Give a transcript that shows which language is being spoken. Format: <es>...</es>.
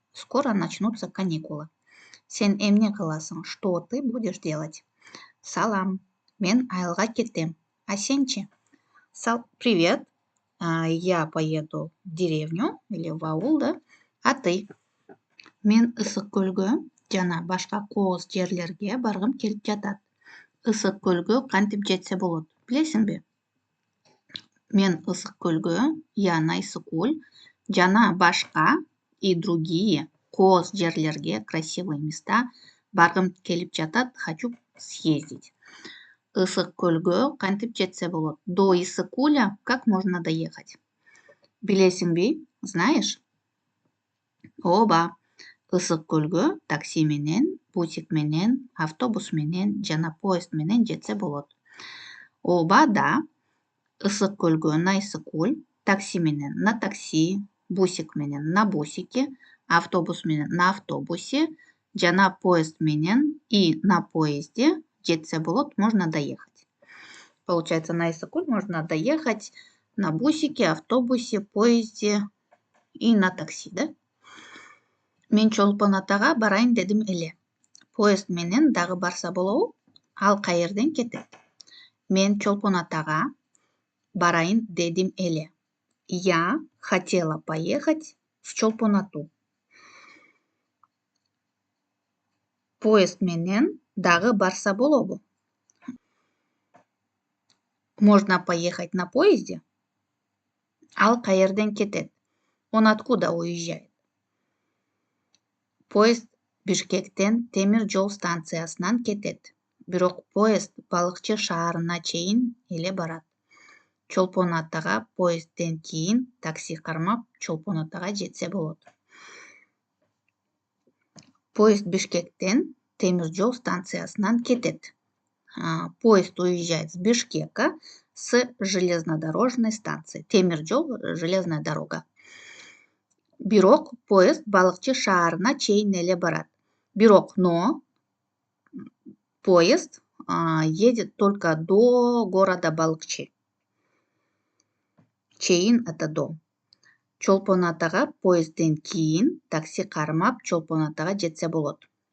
<ru>Скоро начнутся каникулы.</ru> <ky>Сен эмне кыласың?</ky> <ru>Что ты будешь делать?</ru> <ky>Салам, мен айылға кетем. А сенчи?</ky> <ru>Привет. Я поеду в деревню или в аул, да? А ты?</ru> <ky>Мен ысык көлгө жана башка кооз жерлерге баргым келип жатат. Ысык көлгө кантип жетсе болот, билесиңби? Мен ысык көлгө,</ky> <ru>я на Иссык-Куль</ru> <ky>жана башка</ky> <ru>и другие</ru> <ky>кооз жерлерге,</ky> <ru>красивые места</ru> <ky>баргым келип жатат,</ky> <ru>хочу съездить.</ru> <ky>Ысык көлгө кантип жетсе болот?</ky> <ru>До Иссык-Куля как можно доехать?</ru> <ky>Билесиңби?</ky> <ru>Знаешь?</ru> <ky>Ооба. Ысык көлгө такси менен, бусик менен, автобус менен жана поезд менен жетсе болот. Ооба, да. Ысык көлгө</ky> <ru>на Иссык-Куль</ru> <ky>такси менен</ky> <ru>на такси,</ru> <ky>бусик менен</ky> <ru>на бусике,</ru> <ky>автобус менен</ky> <ru>на автобусе</ru> <ky>жана поезд менен</ky> <ru>и на поезде</ru> <ky>жетсе болот,</ky> <ru>можно доехать. Получается, на Иссык-Куль можно доехать на бусике, автобусе, поезде и на такси, да?</ru> <ky>Мен Чолпон атага барайын дедим эле. Поезд менен дагы барса болобу? Ал каерден кетет? Мен Чолпон атага барайын дедим эле.</ky> <ru>Я хотела поехать в Чолпон-Ату.</ru> <ky>Поезд менен дагы барса болобу?</ky> <ru>Можно поехать на поезде?</ru> <ky>Ал каерден кетет?</ky> <ru>Он откуда уезжает?</ru> <ky>Поезд Бишкектен темир жол станциясынан кетет. Бирок поезд Балыкчы шаарына чейин эле барат. Чолпон атага поездден кийин такси кармап Чолпон атага жетсе болот. Поезд Бишкектен темир жол станциясынан кетет.</ky> <ru>Поезд уезжает с Бишкека с железнодорожной станции.</ru> <ky>Темир жол,</ky> <ru>железная дорога.</ru> <ky>Бирок поезд Балыкчы шаарына чейин эле барат.</ky> <ru>Бирок, но поезд едет только до города Балыкчы.</ru> <ky>Чейин</ky> <ru>это до.</ru> <ky>Чолпон атага поездден кийин такси кармап Чолпон атага жетсе болот.</ky>